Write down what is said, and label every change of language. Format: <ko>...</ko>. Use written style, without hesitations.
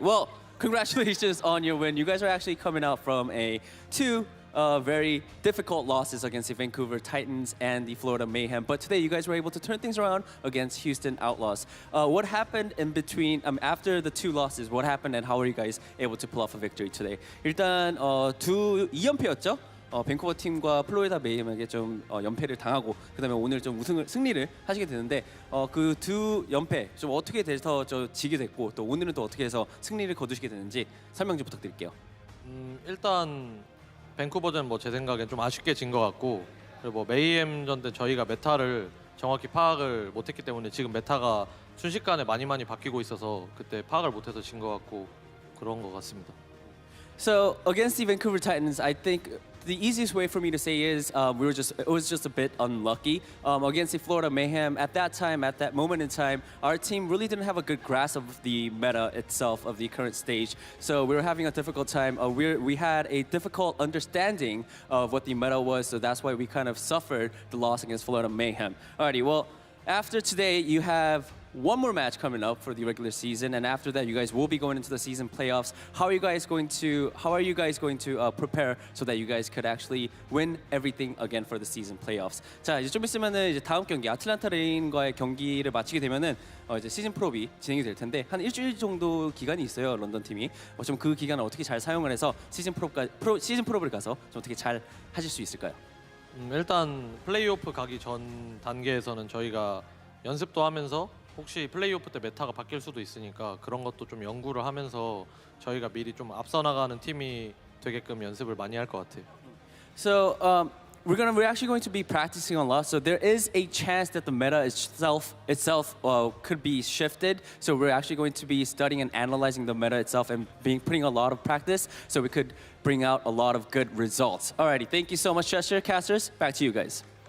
<en>Well, congratulations on your win. You guys are actually coming out from two very difficult losses against the Vancouver Titans and the Florida Mayhem. But today you guys were able to turn things around against Houston Outlaws. What happened in between, after the 2 losses, what happened and how were you guys able to pull off a victory today?</en> <ko>일단 2연패였죠? 밴쿠버 팀과 플로리다 메이엠에게 좀 연패를 당하고 그다음에 오늘 좀 승리를 하시게 되는데 그 2연패 좀 어떻게 돼서 지게 됐고 또 오늘은 또 어떻게 해서 승리를 거두시게 되는지 설명 좀 부탁드릴게요. 일단 밴쿠버전 제 생각엔 좀 아쉽게 진 것 같고 그리고 메이엠전 때 저희가 메타를 정확히 파악을 못했기 때문에 지금 메타가 순식간에 많이 바뀌고 있어서 그때 파악을 못해서 진 것 같고 그런 것 같습니다.</ko> <en>So against the Vancouver Titans, I think the easiest way for me to say is it was just a bit unlucky. Against the Florida Mayhem, at that moment in time, our team really didn't have a good grasp of the meta itself of the current stage. So we were having a difficult time. We had a difficult understanding of what the meta was, so that's why we kind of suffered the loss against Florida Mayhem. Alrighty, well, after today, you have one more match coming up for the regular season, and after that, you guys will be going into the season playoffs. How are you guys going to prepare so that you guys could actually win everything again for the season playoffs?</en> <ko>자, 이제 좀 있으면은 이제 다음 경기 아틀란타 레인과의 경기를 마치게 되면은 이제 시즌 프로비 진행이 될 텐데 한 일주일 정도 기간이 있어요, 런던 팀이. 좀 그 기간을 어떻게 잘 사용을 해서 시즌 프로를 가서 좀 어떻게 잘 하실 수 있을까요? 일단 플레이오프 가기 전 단계에서는 저희가 연습도 하면서 혹시 플레이오프 때 메타가 바뀔 수도 있으니까 그런 것도 좀 연구를 하면서 저희가 미리 좀 앞서 나가는 팀이 되게끔 연습을 많이 할 것 같아요.</ko> <en>So we're actually going to be practicing a lot. So there is a chance that the meta itself could be shifted. So we're actually going to be studying and analyzing the meta itself and putting a lot of practice so we could bring out a lot of good results. Alrighty, thank you so much, Gesture. Casters, back to you guys.</en>